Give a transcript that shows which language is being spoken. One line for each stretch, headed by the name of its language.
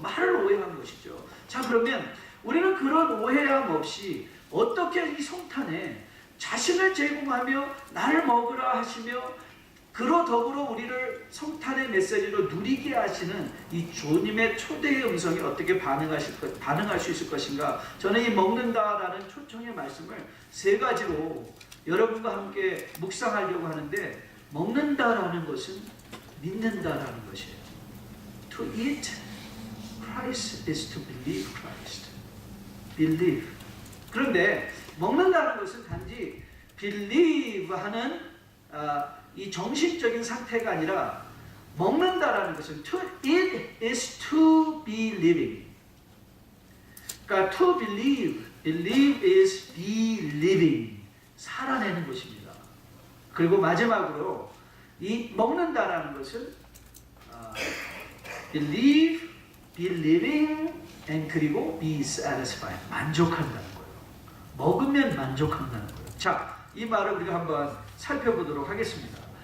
Korean: 말을 오해한 것이죠. 자, 그러면 우리는 그런 오해함 없이 어떻게 이 성탄에 자신을 제공하며 나를 먹으라 하시며 그로 더불어 우리를 성탄의 메시지로 누리게 하시는 이 주님의 초대의 음성에 어떻게 반응할 수 있을 것인가? 저는 이 먹는다라는 초청의 말씀을 세 가지로 여러분과 함께 묵상하려고 하는데, 먹는다라는 것은 믿는다라는 것이에요.
English: To eat Christ is to believe Christ. Believe.
Korean: 그런데 먹는다는 것은 단지 believe 하는 이 정신적인 상태가 아니라, 먹는다라는 것은
English: to eat is to be living.
Korean: 그러니까
English: to believe is be living.
Korean: 살아내는 것입니다. 그리고 마지막으로 이 먹는다라는 것은
English: believe, be living, and
Korean: 그리고
English: be satisfied.
Korean: 만족한다는 거예요. 먹으면 만족한다는 거예요. 자, 이 말을 우리가 한번 살펴보도록 하겠습니다.